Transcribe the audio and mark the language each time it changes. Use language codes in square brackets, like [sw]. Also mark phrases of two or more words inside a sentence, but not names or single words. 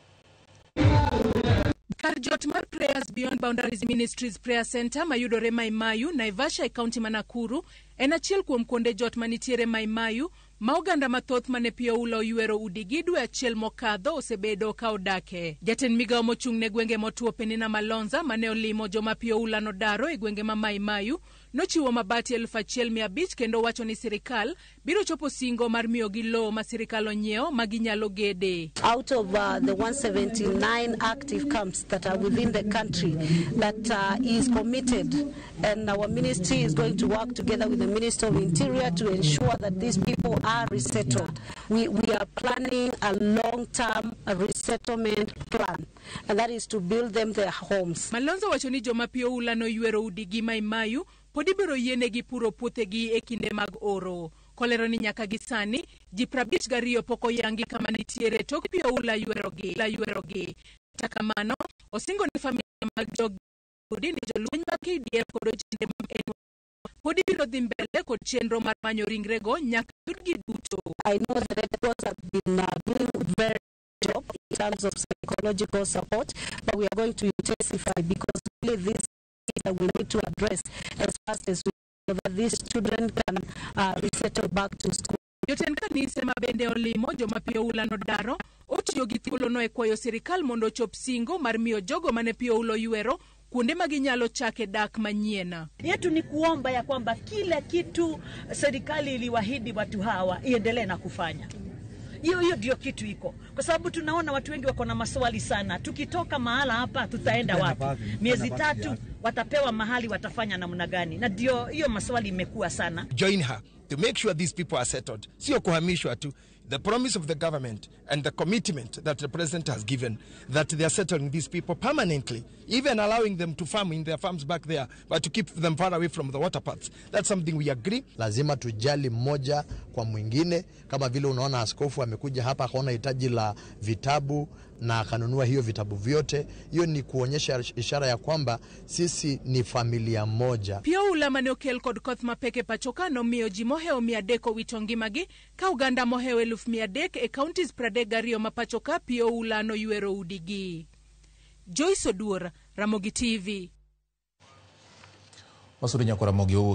[luo] Kar jot mar Prayers Beyond Boundaries Ministries Prayer Center mayudore Mai Mahiu, Naivasha e kaunti ma Nakuru en achiel kuom kuonde jot manitiere Mai Mahiu ma oganda mathoth mane pio ula oywero udigi dwe achiel mokadho osebedo ka odake. Jatend migawo mochung' ne gwenge motuo Penina Malonza mane olimo joma pio ula nodaro e gwenge ma Mai Mahiu nochiwo mabati 1,500 kendo wacho ni sirikal biro chopo singo mar miyo gi lowo ma sirikal onyiewo ma ginyalo gede. [en] Out of the 179 active camps that are within the country that is committed, and our ministry is going to work together with the Minister of Interior to ensure that these people are resettled. We are planning a long-term resettlement plan, and that is to build them their homes. [luo] Malonza wacho ni joma pio ula no ywero udigi Mai Mahiu podi biro yienegi puro puothegi e kinde mag oro. Kolero ni nyaka gisani ji 52 poko yangi kama nitiere tok pio ula ywerogi. Takamano osingo ni familia mag jogudi ni jolweny mag KDF kod ojende mag podi biro dhi mbele kod chenro mar manyo ringrego nyaka yudgi duto. [en] I know that Red Cross have been doing very good job in terms of psychological support, but we are going to intensify because really this is that we need to address as fast as we so that these children can resettle back to school. [luo] Jotend kanise mabende olimo joma pio ula nodaro otiyo gi thuolo no e kwayo sirikal mondo chop singo mar miyo jogo mane pio ulo ywero kuonde maginyalo chake dak manyiena. [sw] Yetu ni kuomba ya kwamba kila kitu serikali iliwaahidi watu hawa iendelee na kufanya. Hiyo ndio kitu iko. Kwa sababu tunaona watu wengi wako na maswali sana. Tukitoka mahala hapa tutaenda wapi? Miezi 3 watapewa mahali watafanya namna gani? Na ndio hiyo maswali imekuwa sana. [en] Join her to make sure these people are settled. [sw] Sio kuhamishwa tu. [en] The promise of the government and the commitment that the president has given that they are settling these people permanently, even allowing them to farm in their farms back there, but to keep them far away from the water paths. That's something we agree. [sw] Lazima tujali mmoja kwa mwingine, kama vile unaona askofu amekuja hapa akaona hitaji la vitabu na akanunua hiyo vitabu vyote. Hiyo ni kuonyesha ishara ya kwamba sisi ni familia moja. [luo] Pio ula mane okel kod koth mapeke pachoka no miyo ji moheo 300 wito ngimagi ka uganda moheo 1,300 e counties 32 ma pachoka pio ula no ywero udigi. Joyce Oduor, Ramogi TV. Wasuri nyakora Ramogi